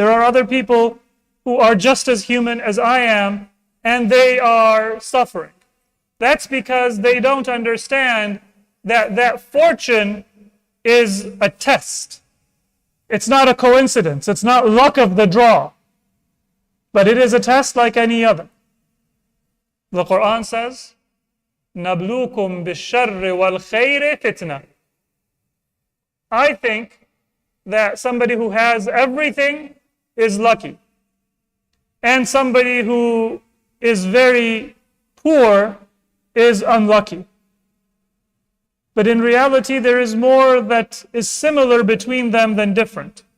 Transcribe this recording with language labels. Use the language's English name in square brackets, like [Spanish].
[English] There are other people who are just as human as I am, and they are suffering. That's because they don't understand that fortune is a test. It's not a coincidence. It's not luck of the draw. But it is a test like any other. The Quran says, [Arabic] نَبْلُوكُمْ بِالشَّرِّ وَالْخَيْرِ فِتْنَةً. [English] I think that somebody who has everything is lucky. And somebody who is very poor is unlucky. But in reality, there is more that is similar between them than different.